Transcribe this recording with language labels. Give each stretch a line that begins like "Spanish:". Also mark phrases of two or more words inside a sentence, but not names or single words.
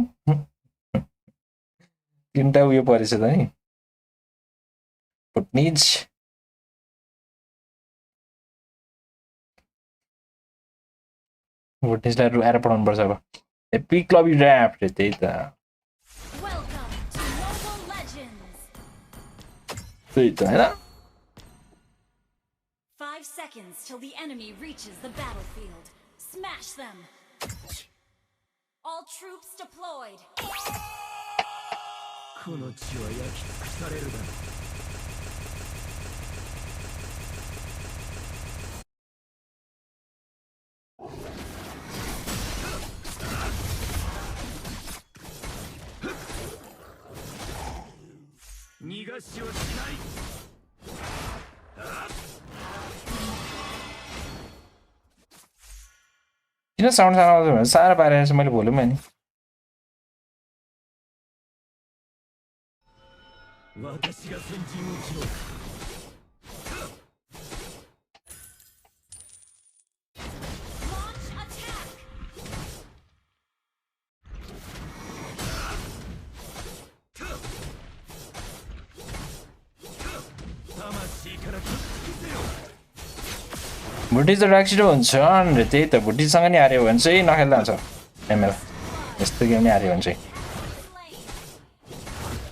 Nepali: तिनटा उयो परेछ त नि फुटनिज फुटनिजलाई रुएर पठाउनु पर्छ अब एपिक क्लबी ड्राफ्ट त्यही त
English: Welcome to Mobile Legends.
Nepali: त्यही त हैन
English: 5 seconds till the enemy reaches the battlefield. Smash them. All troops deployed.
Japanese: この地は焼き尽くされるだろう 逃がしはしない
Nepali: किन साउन्ड सानो आउँछ भने साह्रो पारेर चाहिँ मैले भोल्युम नि
Japanese: 私が先陣を切ろう
English: Launch attack.
Japanese: 魂からくっつけてよ
Nepali: भुटी त रक्सिडो हुन्छ अनि त्यही त भुटीसँग नि हार्यो भने चाहिँ नखेल्दा हुन्छ एमएल यस्तो गेम नि हार्यो भने चाहिँ
English: Slain.